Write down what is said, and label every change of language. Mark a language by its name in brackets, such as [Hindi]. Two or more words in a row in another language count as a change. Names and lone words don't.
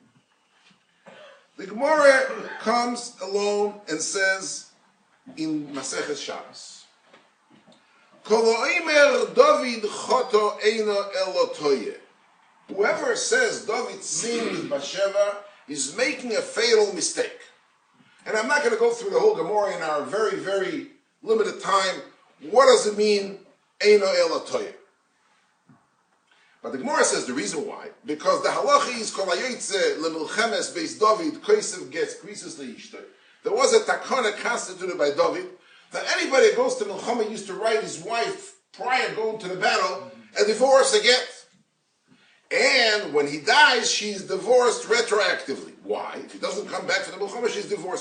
[English] The Gemara comes alone and says in Maseches Shabbos, [Hebrew] כל האומר דוד חטא אינו אלא טועה. [English] Whoever says David sinned with Bat-Sheva is making a fatal mistake. And I'm not going to go through the whole Gemara in our very, very limited time. What does it mean, [Hebrew] אינו אלא טועה? [English] But the Gemara says the reason why, because the halacha is [Hebrew] כל היוצא למלחמת בית דוד כותב גט כריתות לאשתו. [English] There was a takana constituted by David that anybody that goes to milchama used to write his wife prior to going to the battle a divorce again. And when he dies, she's divorced retroactively. Why? If he doesn't come back for the milchama, she's divorced.